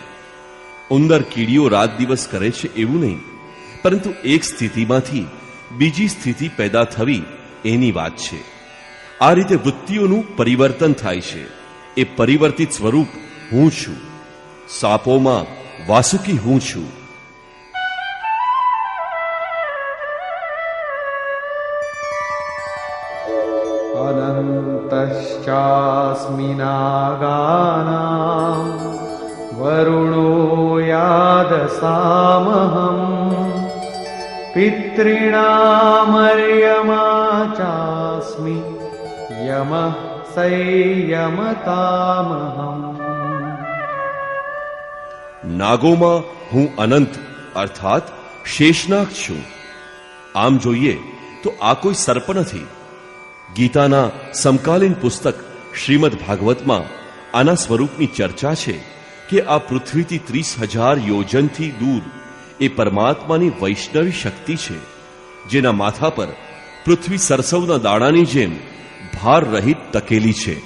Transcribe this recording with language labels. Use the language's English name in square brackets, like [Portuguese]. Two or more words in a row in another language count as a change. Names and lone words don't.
[Gujarati] ઉંદર કીડીઓ રાત દિવસ કરે છે એવું નહીં, પરંતુ એક સ્થિતિમાંથી બીજી સ્થિતિ પેદા થવી એની વાત છે. આ રીતે વૃત્તિઓનું પરિવર્તન થાય છે. એ પરિવર્તિત સ્વરૂપ હું છું. સાપોમાં વાસુકી હું છું. [Sanskrit] अनन्तश्चास्मि नागानां वरुणो यादसामहं पितॄणामर्यमा चास्मि यमः संयमतामहम्. [Gujarati] નાગોમાં હું અનંત અર્થાત શેષનાગ છું. આમ જોઈએ તો આ કોઈ સર્પ નથી. ગીતાના સમકાલીન પુસ્તક શ્રીમદ ભાગવતમાં આના સ્વરૂપની ચર્ચા છે કે આ પૃથ્વીથી 30,000 યોજનથી દૂર એ પરમાત્માની વૈષ્ણવી શક્તિ છે, જેના માથા પર પૃથ્વી સરસવના દાણાની જેમ ભાર રહિત તકેલી છે.